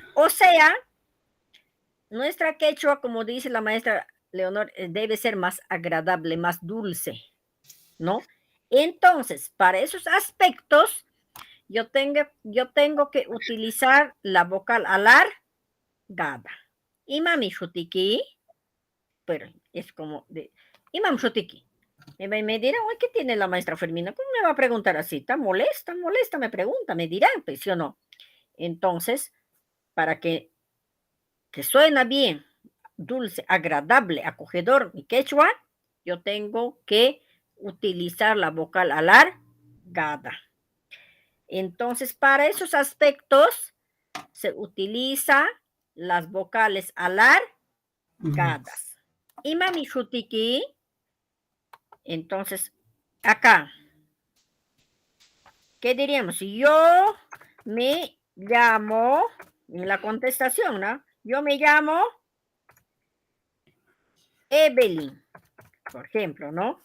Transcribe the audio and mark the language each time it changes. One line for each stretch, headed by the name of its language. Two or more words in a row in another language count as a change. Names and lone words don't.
Spanish: O sea, nuestra quechua, como dice la maestra Leonor, debe ser más agradable, más dulce, ¿no? Entonces, para esos aspectos, yo tengo que utilizar la vocal alargada.
Quechua: Imami shutiki,
Spanish: pero es como de
Quechua: Imam shutiki.
Spanish: Me dirán, ¿qué tiene la maestra Fermina? ¿Cómo me va a preguntar así? ¿Está molesta? ¿Molesta? Me pregunta, me dirán, pues, ¿sí o no? Entonces, para que suena bien, dulce, agradable, acogedor, mi quechua, yo tengo que utilizar la vocal alargada. Entonces, para esos aspectos, se utiliza las vocales alargadas.
Quechua: Imami shutiki,
Spanish: entonces, acá, ¿qué diríamos? Si yo me llamo, en la contestación, ¿no? Yo me llamo Evelyn, por ejemplo, ¿no?